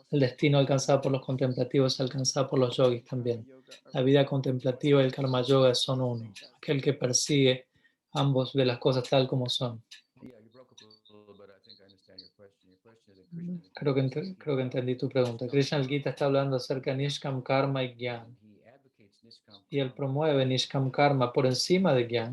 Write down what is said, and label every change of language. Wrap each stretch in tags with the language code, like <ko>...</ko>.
<es>El destino alcanzado por los contemplativos es alcanzado por los yogis también. La vida contemplativa y el karma yoga son uno. Aquel que persigue ambos ve las cosas tal como son.</es> <en>Yeah, you broke up a little bit. I think I understand your question. Your question is that Krishna</en> <es>Creo que entendí tu pregunta. Krishna el Gita está hablando acerca de Nishkam Karma y Gyan.</es> <en>he advocates Niskam</en> <es>Y él promueve Nishkam Karma por encima de Gyan</es>